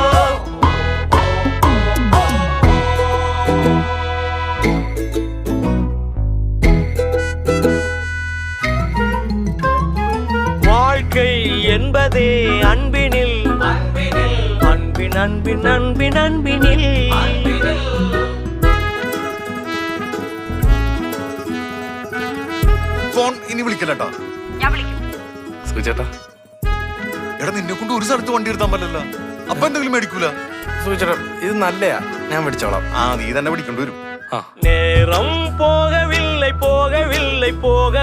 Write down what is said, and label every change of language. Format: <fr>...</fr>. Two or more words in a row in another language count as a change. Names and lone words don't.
<ta>வாழ்க்கை என்பதே அன்பினில் அன்பின் அன்பின் அன்பின் அன்பினில்</ta> <ml>ഫോൺ ഇനി വിളിക്കലട്ടാ. സുചേട്ടാ എടാ നിന്നെ കൊണ്ട് ഒരു സ്ഥലത്ത് വണ്ടി എടുത്താൻ പറ്റില്ല. അപ്പൊ എന്തെങ്കിലും മേടിക്കൂല. സുചേട്ടാ ഇത് നല്ലയാ, ഞാൻ പിടിച്ചോളാം. നീ തന്നെ പിടിക്കേണ്ടി വരും.</ml> <ta>நேரம் போகவில்லை போகவில்லை போக</ta>